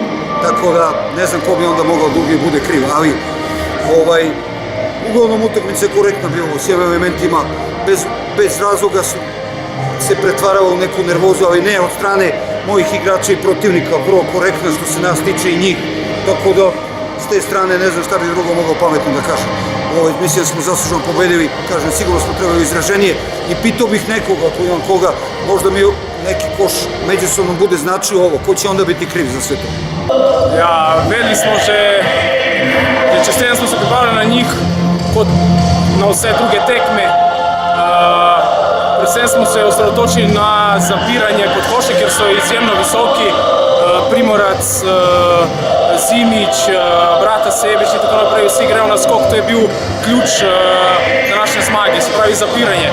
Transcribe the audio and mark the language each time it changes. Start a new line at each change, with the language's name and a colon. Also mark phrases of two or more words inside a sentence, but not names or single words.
Serbian: Tako da ne znam ko bi onda mogao drugi bude kriv, ali uglavnom utakmica je korektna bila u svim elementima, bez razloga se pretvaralo u neku nervozu, ali ne od strane mojih igrača i protivnika, vrlo korektno što se nas tiče i njih, tako da s te strane ne znam šta bi drugo mogao pametno da kažem. Mislim da smo zasluženo pobedili, kažem, sigurno smo trebali izraženije i pitao bih nekoga, ako imam koga, možda mi neki koš međusobno bude značio ovo, ko će onda biti kriv za sve to?
Slovenian: Ja, vedeli smo že čez teden smo se pripravili na njih kot na vse druge tekme. Predvsem smo se osredotočili na zapiranje pod koše, ker so izjemno visoki. Primorac, Simić, Brata Sebić in tako naprej, vsi grejo na skok, to je bil ključ današnje zmage, se pravi zapiranje.